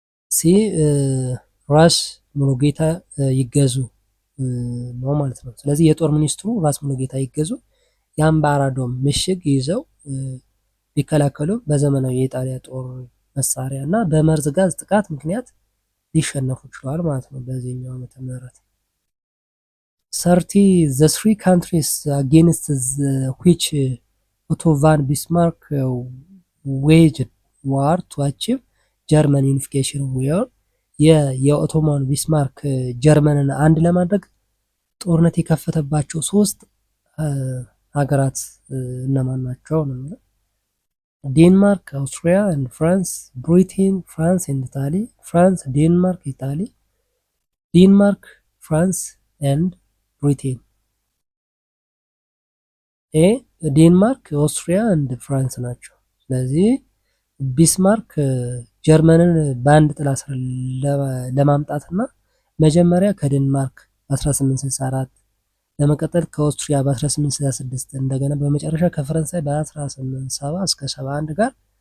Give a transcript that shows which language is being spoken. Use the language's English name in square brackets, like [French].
[Amharic] ሲ ራስ ሙሉጌታ ይገዙ ነው ማለት ነው። ስለዚህ የጦር ሚኒስትሩ ራስ ሙሉጌታ ይገዙ የአምባራዶም ምሽግ ይዘው ቢከላከሉ በዘመናዊ የኢጣሊያ ጦር መሳሪያ እና በመርዝ ጋዝ ጥቃት ምክንያት ሊሸነፉ ችለዋል ማለት ነው በዚህኛው ዓመተ ምህረት። [English] The three countries against which Otto von Bismarck waged war to achieve German unification were [Amharic] የኦቶማን ቢስማርክ ጀርመንን አንድ ለማድረግ ጦርነት የከፈተባቸው ሶስት ሀገራት እነማን ናቸው ነው? [English] ዴንማርክ፣ አውስትሪያ and ፍራንስ፣ ብሪቴን፣ ፍራንስ and ኢታሊ፣ ፍራንስ፣ ዴንማርክ፣ ኢታሊ፣ ዴንማርክ፣ ፍራንስ and ብሪቴን። [Amharic] ዴንማርክ፣ ኦስትሪያ and ፍራንስ ናቸው። ስለዚህ ቢስማርክ ጀርመንን በአንድ ጥላ ስር ለማምጣትና መጀመሪያ ከዴንማርክ በ1864 ለመቀጠል ከኦስትሪያ በ1866 እንደገና በመጨረሻ ከፈረንሳይ በ1870 እስከ 71 ጋር